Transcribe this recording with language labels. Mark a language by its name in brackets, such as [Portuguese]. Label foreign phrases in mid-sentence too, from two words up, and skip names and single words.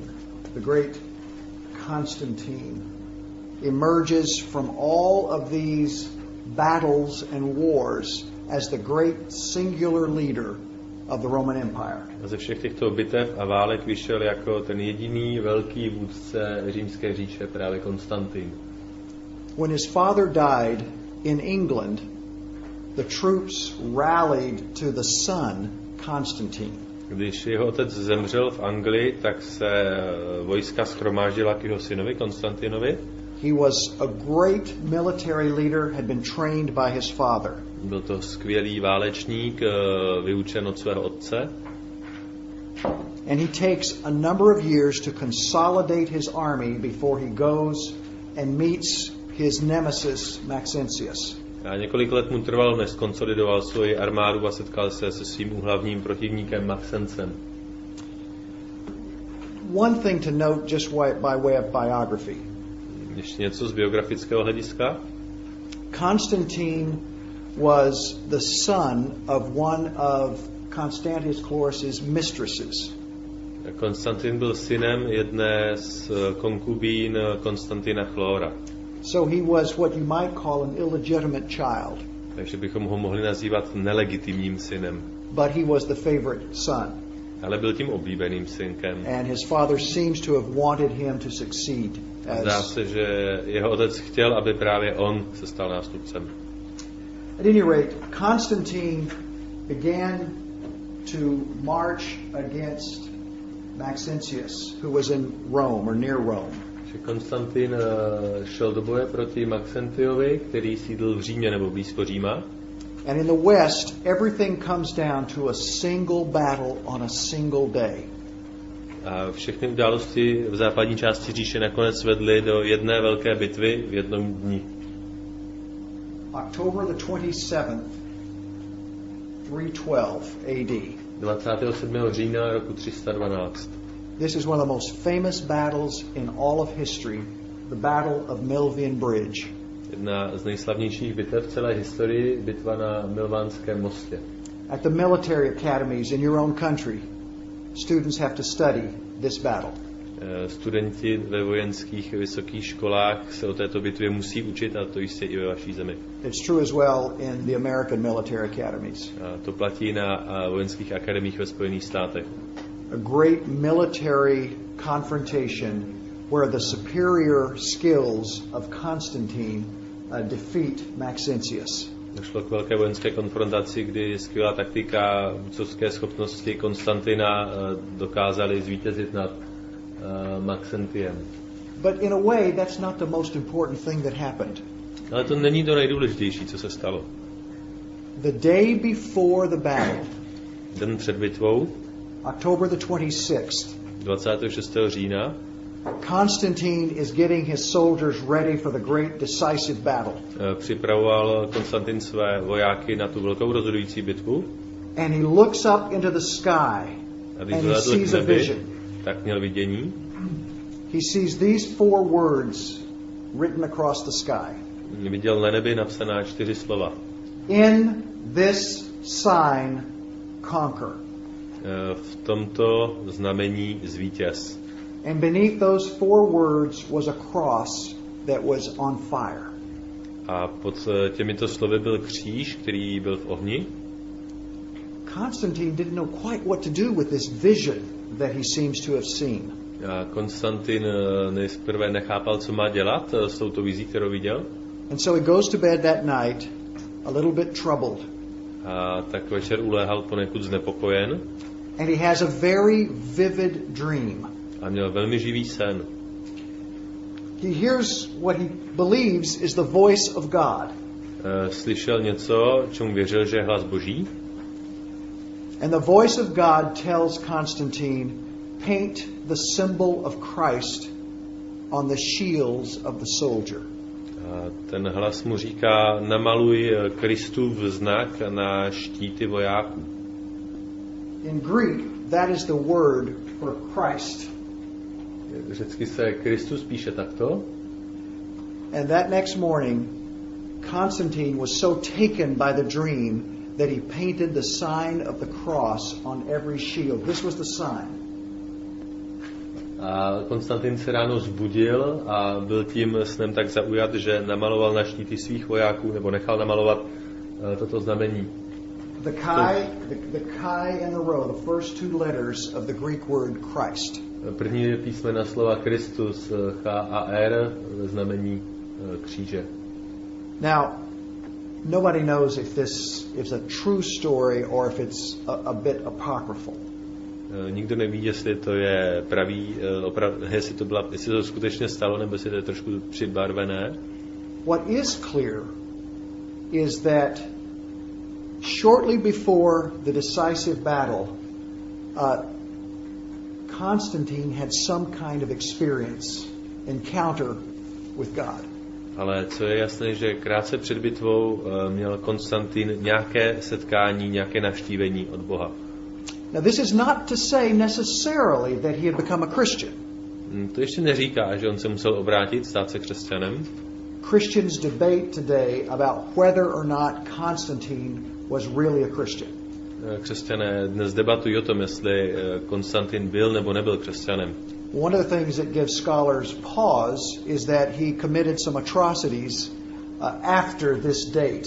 [English] The great Constantine emerges from all of these battles and wars as the great singular leader of the Roman Empire. [Czech] Ze všech těchto bitev a válek vyšel jako ten jediný velký vůdce římské říše, právě Konstantin. [English] When his father died in England, the troops rallied to the son, Constantine. [Czech] Když jeho otec zemřel v Anglii, tak se vojska shromáždila k jeho synovi Konstantinovi. [English] He was a great military leader, had been trained by his father. [Czech] Byl to skvělý válečník, vyučen od svého otce. [English] And he takes a number of years to consolidate his army before he goes and meets his nemesis Maxentius. [Czech] A několik let mu trvalo, než skonsolidoval svoji armádu a setkal se se svým hlavním protivníkem Maxencem. [English] One thing to note just by way of biography. [Czech] Ještě něco z biografického hlediska. [English] Constantine was the son of one of Constantius Chlorus's mistresses. [Czech] Konstantin byl synem jedné z konkubín Konstantina Chlora. [English] So he was what you might call an illegitimate child. [Czech] Takže bychom ho mohli nazývat nelegitimním synem. [English] But he was the favorite son. [Czech] Ale byl tím oblíbeným synkem. [English] And his father seems to have wanted him to succeed. [Czech] Zdá se, že jeho otec chtěl, aby právě on se stal nástupcem. [English] At any rate, Constantine began to march against Maxentius, who was in Rome or near Rome. [Czech] Konstantin šel do boje proti Maxentiovi, který sídlil v Římě nebo blízko Říma. [English] And in the West, everything comes down to a single battle on a single day. [Czech] A všechny události v západní části říše nakonec vedly do jedné velké bitvy v jednom dni. [English] October the 27th, 312 AD. [Czech] 27. října roku 312. [English] This is one of the most famous battles in all of history, the Battle of Milvian Bridge. [Czech] Jedna z nejslavnějších bitev v celé historii, bitva na Milvánském mostě. [English] At the military academies in your own country, students have to study this battle. [Czech] Studenti ve vojenských vysokých školách se o této bitvě musí učit, a to jistě i ve vaší zemi. [English] It's true as well in the American military academies. [Czech] A to platí na vojenských akademiích ve Spojených státech. [English] A great military confrontation where the superior skills of Constantine defeat Maxentius. [Czech] Došlo k velké vojenské konfrontaci, kdy skvělá taktika, vůdcovské schopnosti Konstantina dokázali zvítězit nad Maxentiem. [English] But in a way, that's not the most important thing that happened. [Czech] Ale to není to nejdůležitější, co se stalo. [English] The day before the battle, [Czech] Den před bitvou, [English] October the 26th, [Czech] 26. října, [English] Constantine is getting his soldiers ready for the great decisive battle. [Czech] Připravoval Konstantin své vojáky na tu velkou rozhodující bitvu. [English] And he looks up into the sky [Czech] A když [English] and he [Czech] vzhlédl [English] sees [Czech] k [English] a [Czech] nebi, [English] vision. [Czech] tak měl vidění. [English] He sees these 4 words written across the sky. [Czech] Viděl na nebi napsaná 4 slova. [English] In this sign, conquer. [Czech] V tomto znamení zvítěz. [English] And beneath those 4 words was a cross that was on fire. [Czech] A pod těmito slovy byl kříž, který byl v ohni. [English] Constantine didn't know quite what to do with this vision that he seems to have seen. [Czech] A Konstantin nejprve nechápal, co má dělat s touto vizí, kterou viděl. [English] And so he goes to bed that night a little bit troubled. [Czech] A tak večer uléhal poněkud znepokojen. [English] And he has a very vivid dream. [Czech] A měl velmi živý sen. [English] He hears what he believes is the voice of God. [Czech] Slyšel něco, čemu věřil, že je hlas Boží. [English] And the voice of God tells Constantine, paint the symbol of Christ on the shields of the soldier. [Czech] A ten hlas mu říká, namaluj Kristův znak na štíty vojáků. [English] In Greek, that is the word for Christ. [Czech] Řecky se Kristus píše takto. [English] And that next morning, Constantine was so taken by the dream that he painted the sign of the cross on every shield. This was the sign. [Czech] A Konstantin se ráno zbudil a byl tím snem tak zaujat, že namaloval na štíty svých vojáků, nebo nechal namalovat toto znamení. [English] The chi and the rho, the first two letters of the Greek word Christ. [Czech] První písmena slova Kristus, H a R, ve znamení kříže. [English] Now, nobody knows if this is a true story or if it's a bit apocryphal. [Czech] Nikdo neví, jestli to je pravý, jestli to skutečně stalo, nebo jestli to je trošku přibarvené. [English] What is clear is that shortly before the decisive battle, Constantine had some kind of experience, encounter with God. [Czech] Ale co je jasné, že krátce před bitvou měl Konstantin nějaké setkání, nějaké navštívení od Boha. [English] Now this is not to say necessarily that he had become a Christian. [Czech] To ještě neříká, že on se musel obrátit, stát se křesťanem. [English] Christians debate today about whether or not Constantine was really a Christian. [Czech] Křesťané dnes debatují o tom, jestli Konstantin byl nebo nebyl křesťanem. [English] One of the things that gives scholars pause is that he committed some atrocities after this date.